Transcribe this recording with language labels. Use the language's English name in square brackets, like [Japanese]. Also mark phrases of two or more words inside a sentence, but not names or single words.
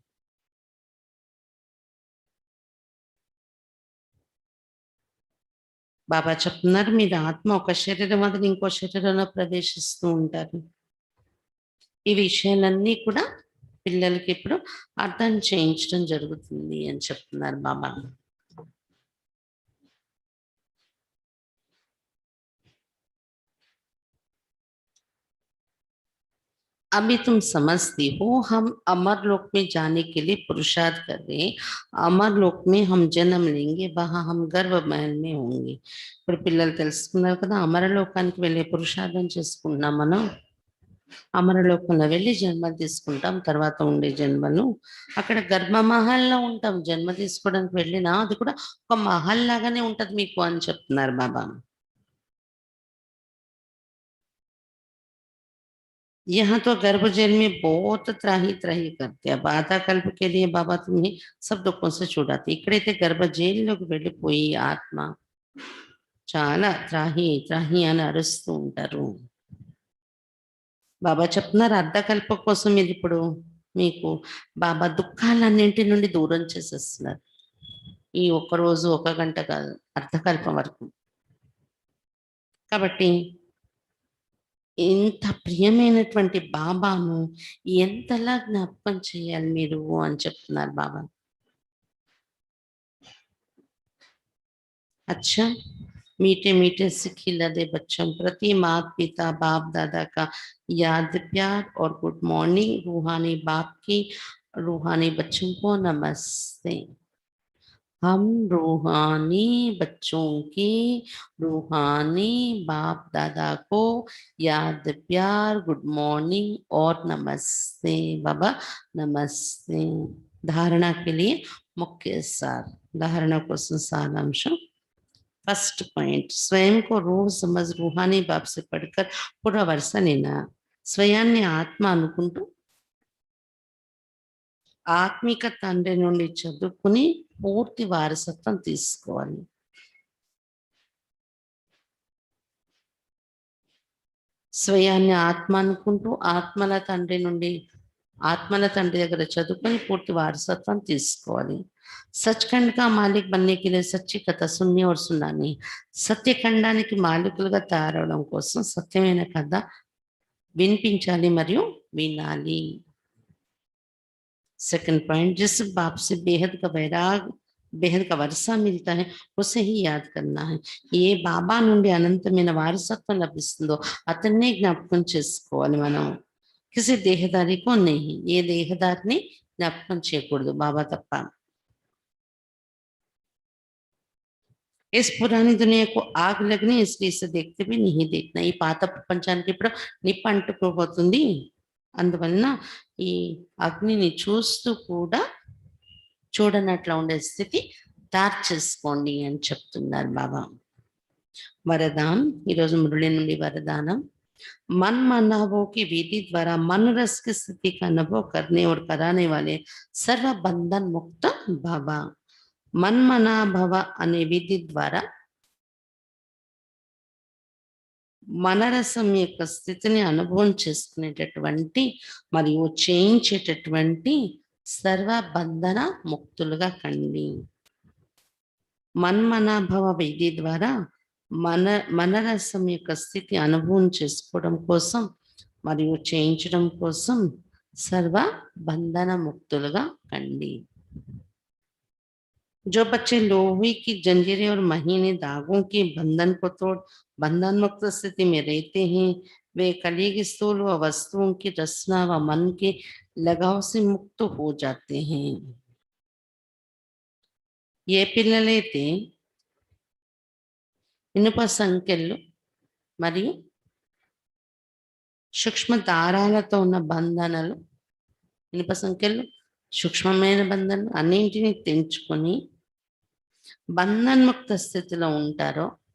[Telugu] బాబా చెప్తున్నారు, మీరు ఆత్మ ఒక శరీరం వదిలి ఇంకో శరీరంలో ప్రవేశిస్తూ ఉంటారు. ఈ విషయాలన్నీ కూడా పిల్లలకి ఇప్పుడు అర్థం చేయించడం జరుగుతుంది అని చెప్తున్నారు బాబా. [Hindi] अभी तुम समझती हो हम अमर लोक में जाने के लिए पुरुषार्थ कर रहे हैं. अमर लोक में हम जन्म लेंगे, वहां हम गर्भ महल में होंगे. [Telugu] ఇప్పుడు పిల్లలు తెలుసుకున్నారు కదా, అమరలోకానికి వెళ్ళే పురుషార్థం చేసుకుంటున్నాం మనం. అమరలోకంలో వెళ్ళి జన్మలు తీసుకుంటాం, తర్వాత ఉండే జన్మలు అక్కడ గర్భ మహల్లో ఉంటాం. జన్మ తీసుకోవడానికి వెళ్ళినా అది కూడా ఒక మహల్ లాగానే ఉంటది మీకు అని చెప్తున్నారు బాబా. [Hindi] यहाँ तो गर्भ जेल में बहुत त्राही त्राही करते हैं. अब आधा कल्प के लिए बाबा तुम्हें सब दुखों से छुड़ाते. [Telugu] ఇక్కడైతే గర్భ జైల్లోకి వెళ్ళిపోయి ఆత్మ చాలా త్రాహి త్రాహి అని అరుస్తూ ఉంటారు. బాబా చెప్తున్నారు, అర్ధకల్పం కోసం మీరు ఇప్పుడు మీకు బాబా దుఃఖాలన్నింటి నుండి దూరం చేసేస్తున్నారు. ఈ ఒక్క రోజు ఒక గంట కాదు, అర్ధకల్పం వరకు. కాబట్టి ఇంత ప్రియమైనటువంటి బాబాను ఎంతలా జ్ఞాపకం చేయాలి మీరు అని చెప్తున్నారు బాబా. [Hindi] अच्छा, मीठे मीठे से खिला दे बच्चों प्रति माता पिता बाप दादा का याद प्यार और [English] good morning. [Hindi] रूहानी बाप की रूहानी बच्चों को नमस्ते. हम रूहानी बच्चों की रूहानी बाप दादा को याद प्यार [English] good morning [Hindi] और नमस्ते. बाबा नमस्ते. धारणा के लिए मुख्य सार, धारणा [Telugu] కోసం సారాంశం. [English] first point, [Hindi] स्वयं को रूह समझ रूहानी बाप से पढ़कर पूरा वर्ष लेना. [Telugu] స్వయాన్ని ఆత్మ అనుకుంటూ ఆత్మిక తండ్రి నుండి చదువుకుని పూర్తి వారసత్వం తీసుకోవాలి. స్వయాన్ని ఆత్మ అనుకుంటూ ఆత్మల తండ్రి నుండి ఆత్మల తండ్రి దగ్గర చదువుకొని పూర్తి వారసత్వం తీసుకోవాలి. [Hindi] सचखंड का मालिक बनने के लिए सच्ची कथा सुननी और सुनानी, [Telugu] సత్యఖండానికి మాలికులుగా తయారవడం కోసం సత్యమైన కథ వినిపించాలి మరియు వినాలి. [English] second point, [Hindi] जिस बाप से बेहद का वैराग बेहद का वर्षा मिलता है उसे ही याद करना है. [Telugu] ఏ బాబా నుండి అనంతమైన వారసత్వం లభిస్తుందో అతన్నే జ్ఞాపకం చేసుకోవాలి మనం. [Hindi] किसी देहदारी को नहीं, [Telugu] ఏ దేహదారిని జ్ఞాపకం చేయకూడదు బాబా తప్ప. [Hindi] इस पुरानी दुनिया को आग लगनी इसलिए इसे देखते भी नहीं देखना. [Telugu] ఈ పాత ప్రపంచానికి ఇప్పుడు నిప్పు అంటుకోబోతుంది, అందువలన ఈ అగ్నిని చూస్తూ కూడా చూడనట్లా ఉండే స్థితి తయారు చేసుకోండి అని చెప్తున్నారు బాబా. వరదాన్, ఈరోజు మురళి నుండి వరదానం. [Hindi] मन मनावों की विधि द्वारा मन रस की स्थिति का अनुभव करने और कराने वाले सर्व बंधन मुक्त बाबा. मन मनाभव [Telugu] అనే విధి ద్వారా మనరసం యొక్క స్థితిని అనుభవం చేసుకునేటటువంటి మరియు చేయించేటటువంటి సర్వ బంధన ముక్తులుగా కండి. మన్మనాభవ విధి ద్వారా మనరసం యొక్క స్థితి అనుభవం చేసుకోవడం కోసం మరియు చేయించడం కోసం సర్వ బంధన ముక్తులుగా కండి. [Hindi] जो बच्चे लोहे की जंजीरें और महीने दागों के बंधन को तोड़ बंधन मुक्त स्थिति में रहते हैं, वे कली की स्थूल व वस्तुओं की रचना व मन के लगाव से मुक्त हो जाते हैं. [Telugu] ఏ పిల్లలైతే ఇనుప సంఖ్యలు మరియు సూక్ష్మ దారాలతో ఉన్న బంధనలు, ఇనుప సంఖ్యలు సూక్ష్మమైన బంధనలు అన్నింటినీ తెంచుకొని బంధన్ముక్త స్థితిలో ఉంటారో